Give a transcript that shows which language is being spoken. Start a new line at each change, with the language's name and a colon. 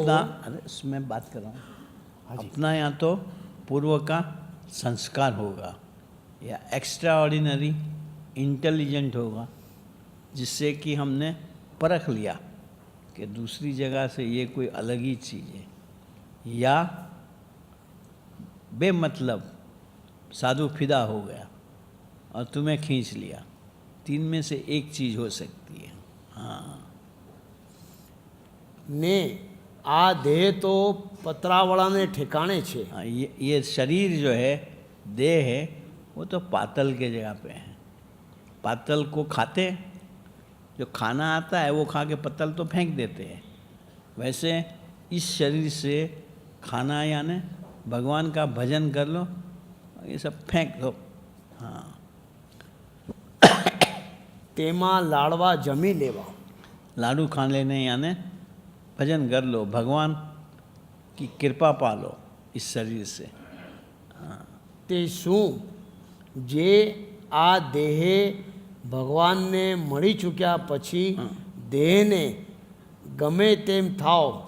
Hindi: अपना, अरे उसमें बात कर रहा हूँ, अपना यहाँ तो पूर्व का संस्कार होगा या एक्स्ट्रा ऑर्डिनरी इंटेलिजेंट होगा, जिससे कि हमने परख लिया कि दूसरी जगह से ये कोई अलग ही चीज़ है, या बेमतलब साधु फिदा हो गया और तुम्हें खींच लिया। तीन में से एक चीज़ हो सकती है। हाँ,
Gujarati: ને આ દેહ તો પતરાવાળાને ठिकाने છે.
Hindi: हाँ, ये शरीर जो है, देह है, वो तो पातल के जगह पे है। पातल को खाते, जो खाना आता है वो खा के पतल तो फेंक देते हैं। वैसे इस शरीर से खाना यानी भगवान का भजन कर लो, ये सब फेंक दो। हाँ,
Gujarati: તેમાં લાડવા જમી લેવા.
Hindi: लाडू खा लेने यानी भजन कर लो, भगवान की कृपा पालो इस शरीर से।
Gujarati: તે શું જે આ દેહે ભગવાનને મળી ચૂક્યા પછી દેહને ગમે તેમ થાવ